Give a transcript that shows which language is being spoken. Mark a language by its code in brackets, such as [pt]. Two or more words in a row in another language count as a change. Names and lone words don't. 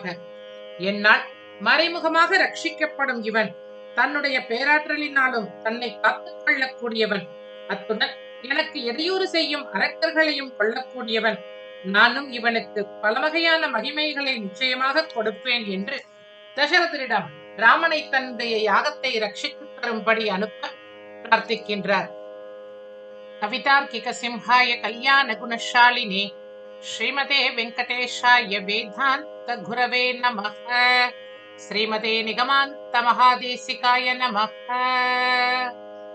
[ta] என்னால் மறைமுகமாக ரட்சிக்கப்படும் இவன் தன்னுடைய பேராற்றலினாலும் தன்னை காத்துக் கொள்ளக்கூடியவன். அத்துடன் எனக்கு இடையூறு செய்யும் அரக்கர்களையும் கொள்ளக்கூடியவன். நானும் இவனுக்கு பல வகையான மகிமைகளை நிச்சயமாக கொடுப்பேன் என்று தசரதரிடம் ராமனை தன்னுடைய யாகத்தை ரட்சித்து தரும்படி அனுப்ப பிரார்த்திக்கின்றார். [sa] कवितार्किक सिंहाय कल्याण गुणशालिने श्रीमते वेङ्कटेशाय वेदान्त गुरवे नमः. श्रीमते निगमान्त महादेशिकाय नमः.